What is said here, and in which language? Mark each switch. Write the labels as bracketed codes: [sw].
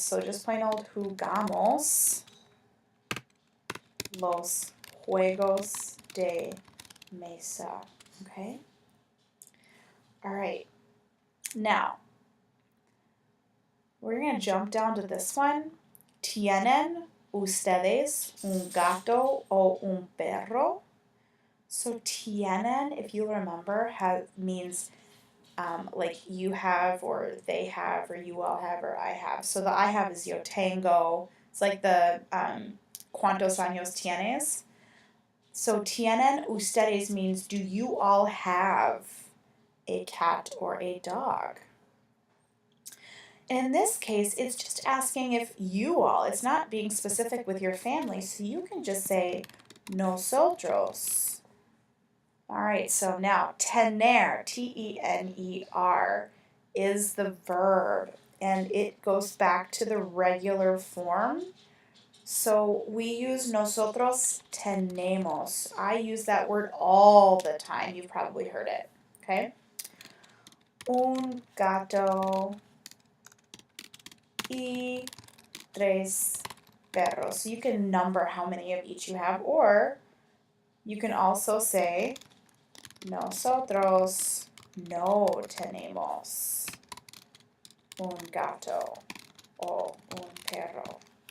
[en] So just plain old [es] jugamos los juegos de mesa. [en] Okay? All right. Now, we're going to jump down to this one. [es] ¿Tienen ustedes un gato o un perro? [en] So tienen, if you remember, means like you have or they have or you all have or I have. So the I have is [es] yo tengo. [en] It's like the [es] ¿cuántos años tienes? [en] So [es] tienen ustedes [en] means do you all have a cat or a dog? In this case, it's just asking if you all, it's not being specific with your family, so you can just say nosotros. All right, so now tener, T-E-N-E-R, is the verb, and it goes back to the regular form. So we use [es] nosotros tenemos. [en] I use that word all the time. You've probably heard it, okay? [es] Un gato y tres perros. [en] So you can number how many of each you have, or you can also say [es] nosotros no tenemos un gato o un perro.